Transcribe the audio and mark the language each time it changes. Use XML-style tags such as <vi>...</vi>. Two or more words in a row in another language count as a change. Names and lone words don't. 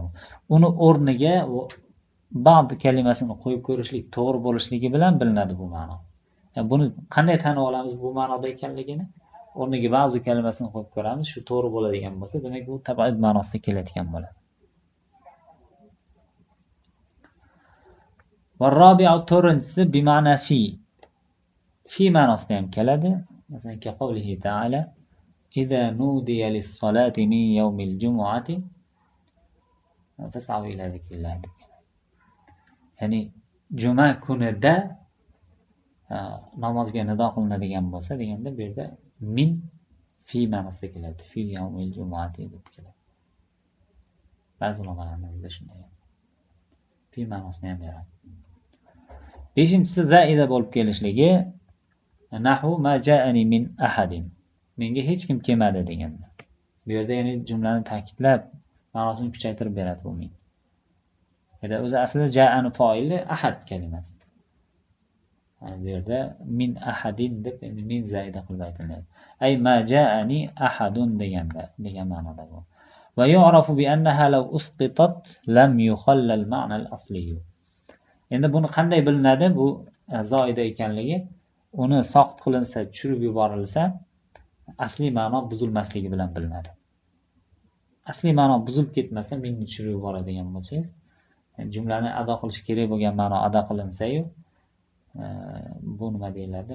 <uz>Uni o'rniga ba'd kalimasini qo'yib ko'rishlik to'g'ri bo'lishligi bilan bilinadi bu ma'no. Yani buni qanday tanib olamiz bu ma'noda ekanligini? O'rniga ba'zi kalimasini qo'yib ko'ramiz, shu to'g'ri bo'ladigan bo'lsa, demak bu tab'id ma'nosida kelayotgan bo'ladi.</uz> <ar>والرابع to'rtinchisi بمعنى في.</ar> <uz>Fi ma'nosida ham keladi. Masalan,</uz> <ar>كقوله تعالى إذا نودي للصلاة من يوم الجمعة فاسعوا إلى ذكر الله.</ar> <uz>Ya'ni juma kunida namozga nido qilinadigan bo'lsa deganda bu yerda min fi ma'nosida keladi.</uz> <ar>في يوم الجمعة</ar> <uz>deb keladi. Ba'zi ulamolarimizda shunday. Fi ma'nosini ham beradi. Beshinchisi zaida bo'lib kelishligi</uz> <ar>نحو ما جاءني من أحد.</ar> <uz>Menga hech kim kelmadi deganda. Bu yerda ya'ni jumlani ta'kidlab, ma'nosini kuchaytirib beradi bu min. Endi o'zi aslida ja'ani fa'ili ahad kalimasi. Bu yerda</uz> <ar>من أحد</ar> <uz>deb endi min zaida qilib aytiladi.</uz> <ar>أي ما جاءني أحد</ar> <uz>degan ma'noda bu.</uz> <ar>ويعرف بأنها لو أسقطت لم يخل المعنى الأصلي.</ar> <uz>Endi buni qanday bilinadi bu zoida ekanligi? Uni soqit qilinsa, tushirib yuborilsa, asli ma'no buzilmasligi bilan bilinadi. Asli ma'no buzilib ketmasa, minni tushirib yuboradigan bo'lsangiz, jumlani ado qilish kerak bo'lgan ma'no ado qilinsa-yu, bu nima deyiladi?</uz>